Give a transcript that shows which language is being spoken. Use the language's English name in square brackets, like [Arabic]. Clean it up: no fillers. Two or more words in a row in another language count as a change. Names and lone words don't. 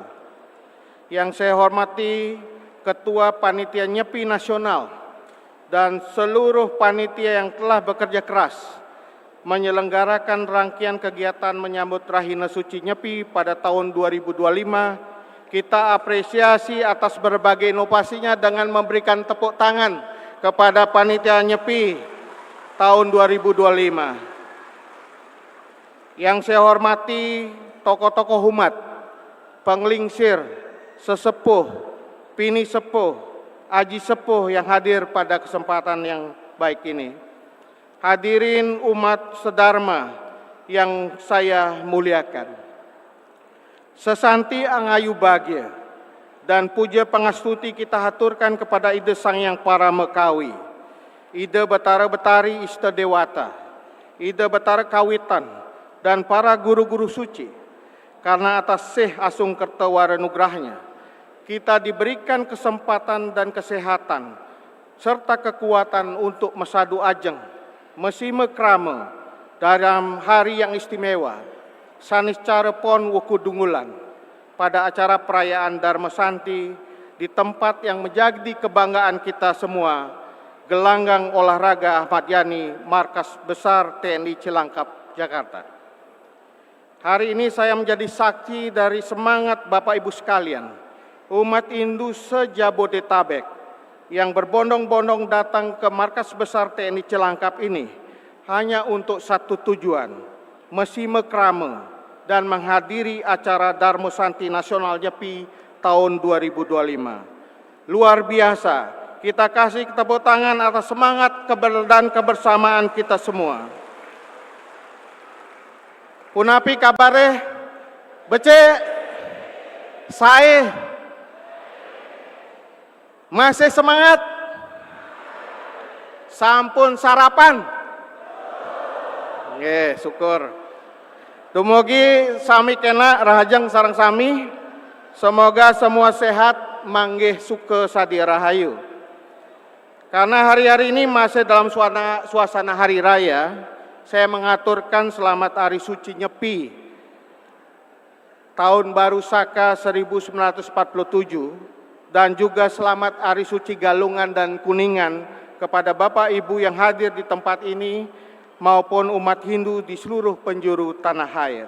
[Indonesian] Yang saya hormati Ketua Panitia Nyepi Nasional dan seluruh panitia yang telah bekerja keras menyelenggarakan rangkaian kegiatan menyambut Rahina Suci Nyepi pada tahun 2025. Kita apresiasi atas berbagai inovasinya dengan memberikan tepuk tangan kepada panitia Nyepi tahun 2025. Yang saya hormati tokoh-tokoh umat, penglingsir, sesepuh, pini sepuh, aji sepuh yang hadir pada kesempatan yang baik ini. Hadirin umat sedharma yang saya muliakan. Sesanti [Balinese] angayu bahagia [Indonesian] dan puja pangastuti kita haturkan kepada Ida Sang Yang Paramekawi, Ida Batara Betari Ista Dewata, Ida Batara Kawitan, dan para guru-guru suci. Karena atas seh [Balinese] asung kertawara nugrahnya, [Indonesian] kita diberikan kesempatan dan kesehatan serta kekuatan untuk [Balinese] mesadu ajeng, mesime krama [Indonesian] dalam hari yang istimewa, saniscara pon wukudungulan, pada acara perayaan Dharma Santi di tempat yang menjadi kebanggaan kita semua, Gelanggang Olahraga Ahmad Yani, Markas Besar TNI Cilangkap, Jakarta. Hari ini saya menjadi saksi dari semangat Bapak Ibu sekalian, umat Hindu se-Jabodetabek, yang berbondong-bondong datang ke Markas Besar TNI Cilangkap ini hanya untuk satu tujuan, [Balinese] mesime krama [Indonesian] dan menghadiri acara Dharma Santi Nasional Nyepi tahun 2025. Luar biasa, kita kasih tepuk tangan atas semangat dan kebersamaan kita semua. [Balinese] Punapi kabare, becek, [Indonesian] saya masih semangat? [Balinese] Sampun sarapan? Nggih, syukur. Dumugi sami kena rahajeng sareng sami. [Indonesian] Semoga semua sehat, [Balinese] manggih suke sadi rahayu. [Indonesian] Karena hari-hari ini masih dalam suasana hari raya, saya mengaturkan selamat Hari Suci Nyepi Tahun Baru Saka 1947 dan juga selamat Hari Suci Galungan dan Kuningan kepada Bapak Ibu yang hadir di tempat ini maupun umat Hindu di seluruh penjuru tanah air.